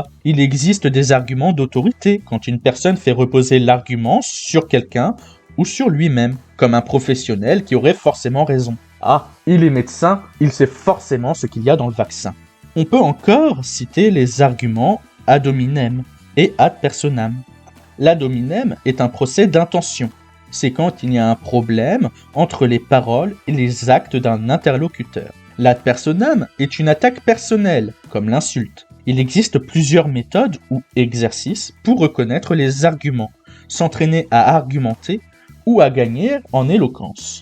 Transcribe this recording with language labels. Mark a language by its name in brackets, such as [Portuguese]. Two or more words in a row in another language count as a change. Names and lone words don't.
[French] Il existe des arguments d'autorité, quand une personne fait reposer l'argument sur quelqu'un ou sur lui-même, comme un professionnel qui aurait forcément raison. Ah, il est médecin, il sait forcément ce qu'il y a dans le vaccin. On peut encore citer les arguments [Latin] ad hominem [French] et [Latin] ad personam. [French] L' [Latin] ad hominem [French] est un procès d'intention. C'est quand il y a un problème entre les paroles et les actes d'un interlocuteur. L' [Latin] ad personam [French] est une attaque personnelle, comme l'insulte. Il existe plusieurs méthodes ou exercices pour reconnaître les arguments, s'entraîner à argumenter ou à gagner en éloquence.